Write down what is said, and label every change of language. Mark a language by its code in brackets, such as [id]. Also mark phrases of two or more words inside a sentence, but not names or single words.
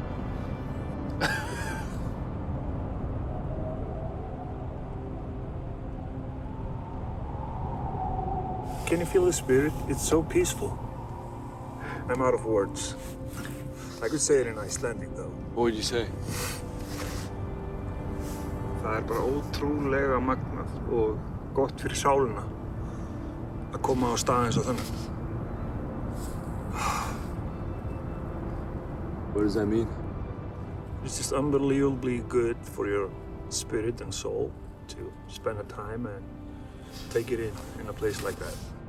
[en] Can you feel the spirit? It's so peaceful. I'm out of words. I could say it in Icelandic though. What would you say? [is] Það bara ótrúlega magnað og gott fyrir sálina að koma á stað eins og þennan. [en] What does that mean? It's just unbelievably good for your spirit and soul to spend the time and take it in a place like that.